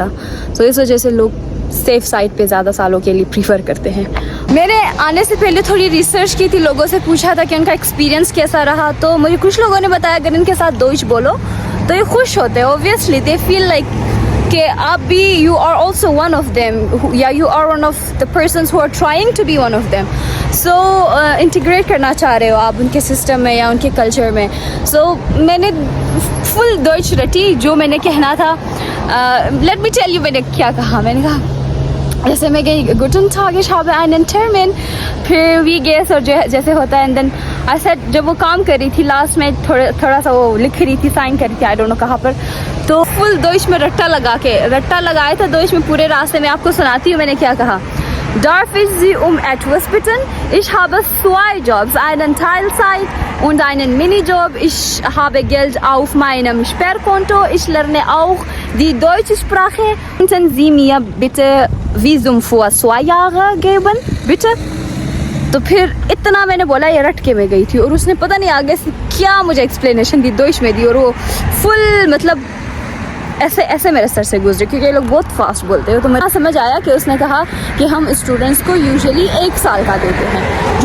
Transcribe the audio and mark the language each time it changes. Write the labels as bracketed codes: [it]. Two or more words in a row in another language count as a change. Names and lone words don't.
[hi] तो इस वजह से लोग सेफ साइड पे ज़्यादा सालों के लिए प्रीफर करते हैं। मैंने आने से पहले थोड़ी रिसर्च की थी, लोगों से पूछा था कि उनका एक्सपीरियंस कैसा रहा। तो मुझे कुछ लोगों ने बताया अगर इनके साथ दोस्त बोलो तो ये खुश होते हैं। [en] obviously they feel like [hi] कि आप भी [en] you are also one of them या you are one of the persons who are trying to be one of them. [hi] सो इंटीग्रेट करना चाह रहे हो आप उनके सिस्टम में या उनके कल्चर में. सो मैंने फुल डॉइच रटी जो मैंने कहना था. [en] let me tell you [hi] मैंने क्या कहा. मैंने कहा जैसे मैं गई [de] Guten Tag, ich habe einen Termin, [hi] फिर [de] wie geht's [hi] और जैसे होता है. [en] and then I said [hi] जब वो काम कर रही थी लास्ट में थोड़ा सा वो लिख रही थी साइन कर रही थी [en] I don't know [hi] कहाँ पर. तो फुल दोइश में रट्टा लगाया था दोइश में पूरे रास्ते में. आपको सुनाती हूँ मैंने क्या कहा. [de] Darf ich Sie etwas bitten? Ich habe 2 Jobs, einen Teilzeit und einen Minijob. Ich habe Geld auf meinem Sperrkonto. Ich lerne auch die deutsche Sprache. Könnten Sie mir bitte Visum für 2 Jahre geben? Bitte? [hi] तो फिर इतना मैंने बोला ये रट के मैं गई थी और उसने पता नहीं आगे से क्या मुझे एक्सप्लेनेशन दी दोइश में दी. और वो फुल मतलब ऐसे मेरे सर से गुजरे क्योंकि ये लोग बहुत फास्ट बोलते हैं. तो मुझे समझ आया कि उसने कहा कि हम स्टूडेंट्स को यूजुअली 1 साल का देते हैं.